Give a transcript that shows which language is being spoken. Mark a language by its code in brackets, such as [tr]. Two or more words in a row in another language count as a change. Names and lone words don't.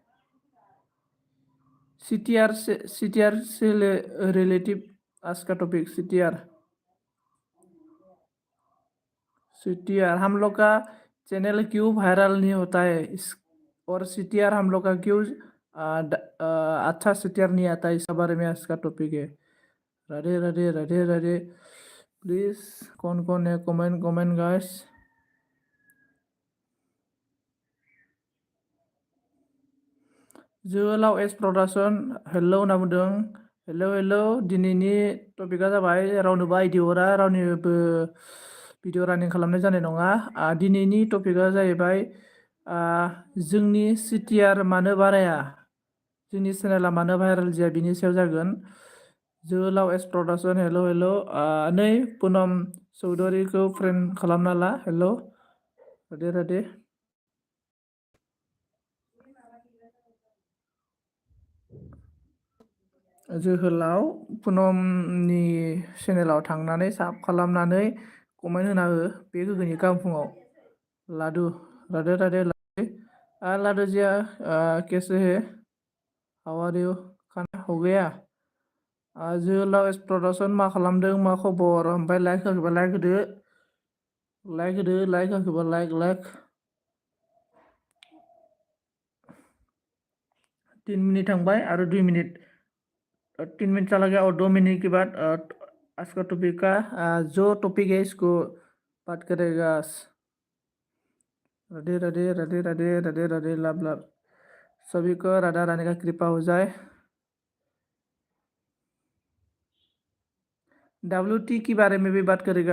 [hi] सीटीआर से रिलेटिव आज का टॉपिक सीटीआर हम लोग का चैनल क्यों वायरल नहीं होता है, इस और सीटीआर हम लोग का क्यों अच्छा सीटीआर नहीं आता है, इस बारे में आज का टॉपिक है। राधे राधे राधे राधे। प्लीज कौन है [en] comment guys. [brx] जोलाव एस प्रडाक्शन हेलो होनना बुंदों। हेलो दिनैनि टपिकआ जाबाय रावनोबो आइडि हरा, रावनिबो भिडिअ रानिं खालामनाय जानाय नङा। दिनैनि टपिकआ जाहैबाय जोंनि सीटीआर मानो बाराया, जोंनि चेनेला मानो भाइरेल जाया, बिनि सायाव जागोन। जोलाव एस प्रडाक्शन हेलो नै पुनम चौधुरीखौ फ्रेन्ड खालामना ला। [hi] हेलो राधे राधे। [brx] जोहोलाव पुनमनि चेनेलाव थांनानै साब खालामनानै कमेन्ट होना हो बे गोगोनि गाहाम फुङाव। [hi] लाडु राधे राधे लाडु जिया कैसे है, [en] how are you, [hi] खाना हो गया। [brx] जोहोलाव एस प्रडाक्शन मा खालामदों, मा खबर, ओमफ्राय लाइक होखोबा लाइक होदो, लाइक होखोबा लाइक [hi] 3 मिनट थांबाय आरो 2 मिनट, 3 मिनट चला गया और 2 मिनट के बाद आज का टॉपिक का जो टॉपिक है इसको बात करेगा। राधे राधे राधे राधे राधे राधे लाभ सभी को राधा रानी का कृपा हो जाए। WT के बारे में भी बात करेगा।